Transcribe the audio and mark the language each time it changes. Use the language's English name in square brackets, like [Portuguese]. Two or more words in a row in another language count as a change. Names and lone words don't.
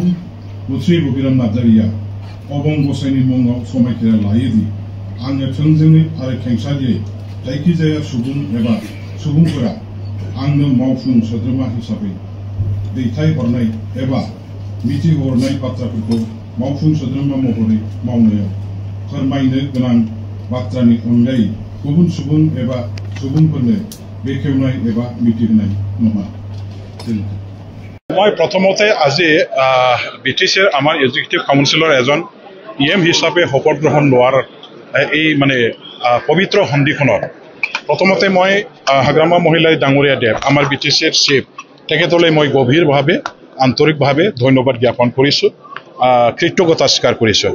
[Bodo] मुस्रि रबिराम नार्जारीया अबं गसाइनि मुङाव समायखिरा लायोदि आङो थोंजोङै आरो खेंसालियै जायखिजाया सुबुं एबा सुबुंफोरा आंनो मावफुं सोद्रोमा हिसाबै दैथायहरनाय एबा मिथिहरनाय बाथ्राफोरखौ मावफुं सोद्रोमा महरै मावनायाव फोरमायनो गोनां बाथ्रानि अनगायै गुबुन सुबुं एबा सुबुंफोरनो बेखेवनाय एबा मिथिहोनाय नङा। [Assamese] মই প্ৰথমতে আজি বিটিচিৰ আমাৰ এক্সিকিউটিভ কাউন্সিলৰ এজন ইএম হিচাপে শপত গ্ৰহণ লোৱাৰ এই মানে পবিত্ৰ সন্ধিখনত প্ৰথমতে মই হাগ্ৰামা মহিলাই ডাঙৰীয়া দেৱ আমাৰ বিটিচিৰ চিফ তেখেতলৈ মই গভীৰভাৱে আন্তৰিকভাৱে ধন্যবাদ জ্ঞাপন কৰিছোঁ, কৃতজ্ঞতা স্বীকাৰ কৰিছোঁ।